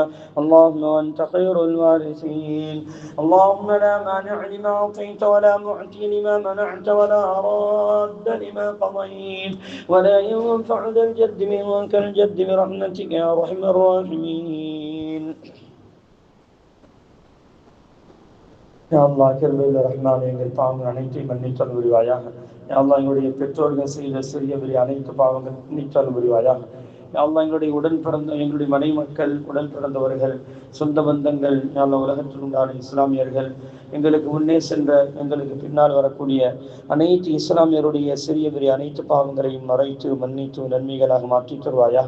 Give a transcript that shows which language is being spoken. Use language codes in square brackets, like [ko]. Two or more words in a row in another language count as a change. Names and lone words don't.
[ar] اللهم وأنت خير الوارثين. اللهم لا مانع لما أعطيت ولا معطي لما منعت ولا راد لما قضيت ولا ينفع ذا الجد منك الجد برحمتك يا أرحم الراحمين. يا الله [ta] கிருபையுள்ள ரஹ்மானே எங்கள் பாவங்கள் அனைத்தையும் மன்னித்தல் புரிவாயாக. [ar] يا الله [ta] எங்களுடைய பெற்றோர்கள் செய்த சிறிய பெரிய அனைத்து பாவங்கள் மன்னித்தல் புரிவாயாக. [ar] يا الله [ta] எங்களுடைய உடன் பிறந்த எங்களுடைய மனை மக்கள் உடன் பிறந்தவர்கள் சொந்த பந்தங்கள் [ar] يا الله [ta] உலகத்தில் உண்டான இஸ்லாமியர்கள் எங்களுக்கு முன்னே சென்ற எங்களுக்கு பின்னால் வரக்கூடிய அனைத்து இஸ்லாமியருடைய சிறிய பெரிய அனைத்து பாவங்களையும் மறைத்து மன்னித்து நன்மைகளாக மாற்றித் தருவாயாக.